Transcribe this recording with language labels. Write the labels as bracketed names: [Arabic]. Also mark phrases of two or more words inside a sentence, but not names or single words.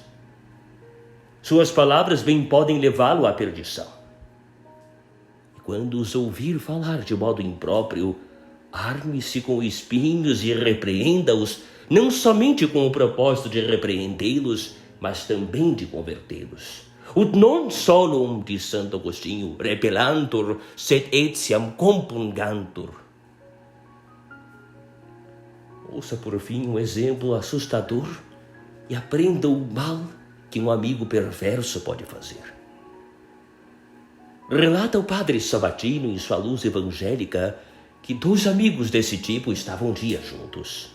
[Portuguese] Suas palavras bem podem levá-lo à perdição. E quando os ouvir falar de modo impróprio, arme-se com espinhos e repreenda-os, não somente com o propósito de repreendê-los, mas também de convertê-los. [Latin] Ut non solum, [Portuguese] diz Santo Agostinho, [Latin] repellantur, sed etiam compungantur. [Portuguese] Ouça por fim um exemplo assustador e aprenda o mal que um amigo perverso pode fazer. Relata o padre Sabatino em sua luz evangélica que 2 amigos desse tipo estavam um dia juntos.